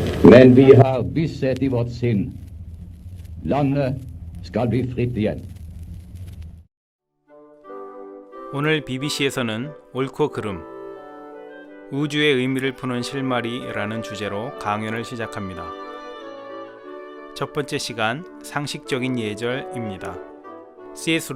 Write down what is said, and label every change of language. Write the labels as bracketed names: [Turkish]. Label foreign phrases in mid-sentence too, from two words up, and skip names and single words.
[Norwegian] Men vi har visshet i vårt sinn. Landet skal bli fritt igjen. [Korean] 오늘 BBC에서는 옳고 그름, 우주의 의미를 푸는 실마리라는 주제로 강연을 시작합니다. 첫 번째 시간, 상식적인 예절입니다. C.S.